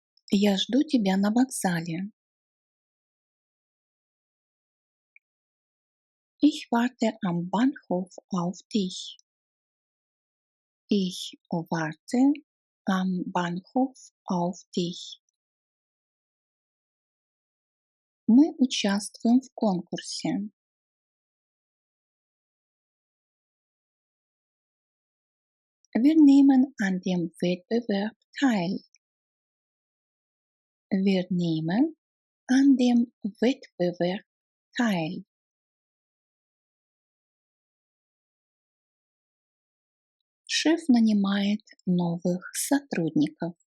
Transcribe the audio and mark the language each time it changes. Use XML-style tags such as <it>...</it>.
<ru>Я жду тебя на вокзале.</ru> <de>Ich warte am Bahnhof auf dich. Ich warte am Bahnhof auf dich.</de> <ru>Мы участвуем в конкурсе.</ru> <de>Wir nehmen an dem Wettbewerb teil. Wir nehmen an dem Wettbewerb teil.</de> <ru>Шеф нанимает новых сотрудников.</ru>